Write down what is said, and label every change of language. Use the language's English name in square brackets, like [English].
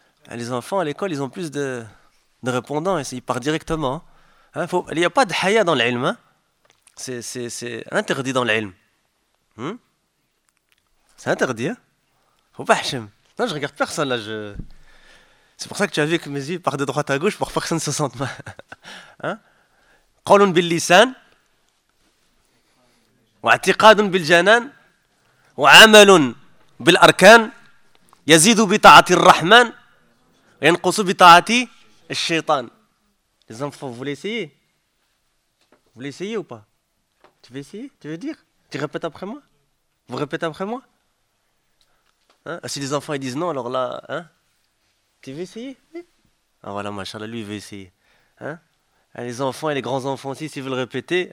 [French] Les enfants à l'école, ils ont plus de répondants, ils partent directement. Hein? Il n'y a pas de haya dans l'ilm. Hein? C'est interdit dans l'ilm. Hein? C'est interdit. Hein? Faut pas, Hachem. Non, je regarde personne là. C'est pour ça que tu as vu que mes yeux partent de droite à gauche pour que personne ne se sente mal. [Arabic] قول باللسان واعتقاد بالجنان وعمل بالأركان يزيد بطاعة الرحمن ينقص بطاعة الشيطان. [French] Les enfants, vous voulez essayer? Vous voulez essayer ou pas? Tu veux essayer? Tu veux dire? Tu répètes après moi? Vous répétez après moi? Hein? Si les enfants ils disent non, alors là... Hein? Tu veux essayer? Oui. Ah voilà, machallah, lui, il veut essayer. Hein? Et les enfants et les grands-enfants aussi, s'ils veulent répéter.